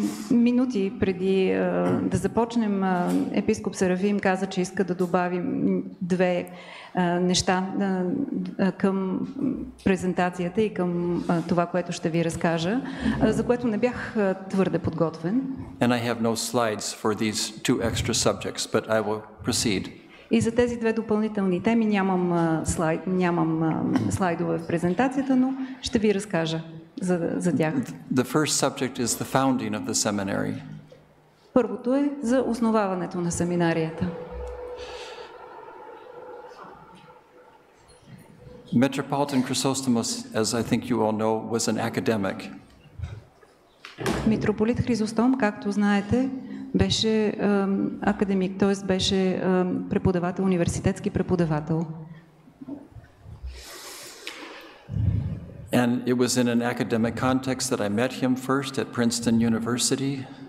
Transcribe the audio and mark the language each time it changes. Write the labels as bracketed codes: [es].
[bg] Минути преди да започнем, епископ Серафим каза, че иска да добавим 2 неща към презентацията и към това, което ще ви разкажа, за което не бях твърде подготвен. [en] And I have no slides for these 2 extra subjects, but I will proceed. [bg] И за тези 2 допълнителни теми нямам слайдове в презентацията, но ще ви разкажа за тях. [en] The first subject is the founding of the seminary. [bg] Първото е за основаването на семинарията. [en] Metropolitan Chrysostomos, as I think you all know, was an academic. [bg] Митрополит Хризостом, както знаете, беше академик, т.е. беше преподавател, университетски преподавател. [en] And it was in an academic context that I met him first at Princeton University.